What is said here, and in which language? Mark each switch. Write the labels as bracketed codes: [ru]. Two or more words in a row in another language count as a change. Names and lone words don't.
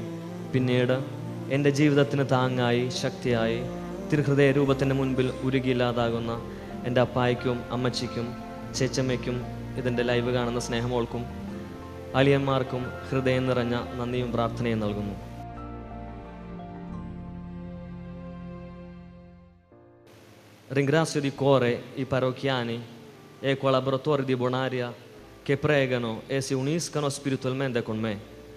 [ml] പിന്നീട് എൻ്റെ ജീവിതത്തിന് താങ്ങായി ശക്തിയായി തിരുഹൃദയ രൂപത്തിൻ്റെ മുൻപിൽ ഉരുകിയില്ലാതാകുന്ന എൻ്റെ അപ്പായ്ക്കും അമ്മച്ചിക്കും ചേച്ചമ്മയ്ക്കും ഇതിൻ്റെ ലൈവ് കാണുന്ന സ്നേഹമോൾക്കും അളിയന്മാർക്കും ഹൃദയം നിറഞ്ഞ നന്ദിയും പ്രാർത്ഥനയും നൽകുന്നു. [it] Ringrazio di cuore i parrocchiani e i collaboratori di Bonaria che pregano e si uniscono spiritualmente con me.